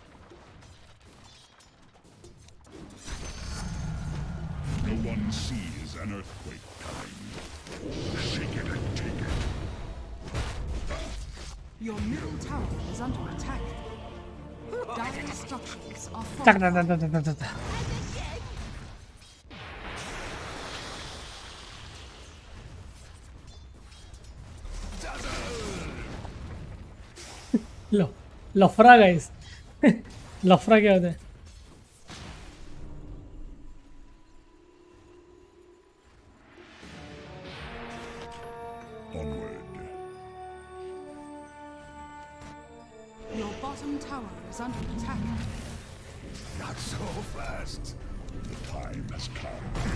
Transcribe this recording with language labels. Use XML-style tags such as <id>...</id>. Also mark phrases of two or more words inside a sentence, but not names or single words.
<en>No one sees an earthquake coming. Shake it and take it. Your middle tower is under attack. Dire structures are</en> <cs>Tak,</cs> <en>falling.</en> <cs>tak, tak, tak, tak, tak, tak.</cs> <hi>लो लफड़ा गाइस लफड़ा क्या होता है</hi> <en>Onward. Your bottom tower is under attack. Not so fast. The time has come.</en>